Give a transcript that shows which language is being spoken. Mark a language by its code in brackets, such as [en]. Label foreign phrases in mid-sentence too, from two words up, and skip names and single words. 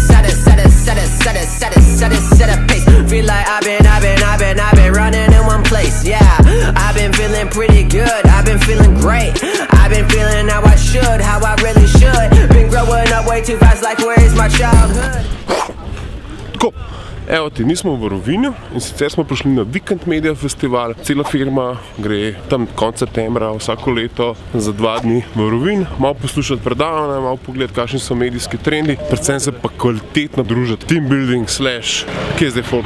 [en] Set a pace. Feel like I've been running in one place. Yeah, I've been feeling pretty good. I've been feeling great. I've been feeling how I should, how I really should. Been growing up way too fast, like where is my childhood? [sl] Tako, evo ti, nismo v Rovinju in sicer smo prišli na Vikend Media Festival. Cela firma gre tam konec septembra vsako leto za 2 dni v Rovinj, malo poslušati predavanja, malo pogledati, kakšni so medijski trendi, predvsem se pa kvalitetno družiti, [en] team building [sl] / kje je zdaj folk?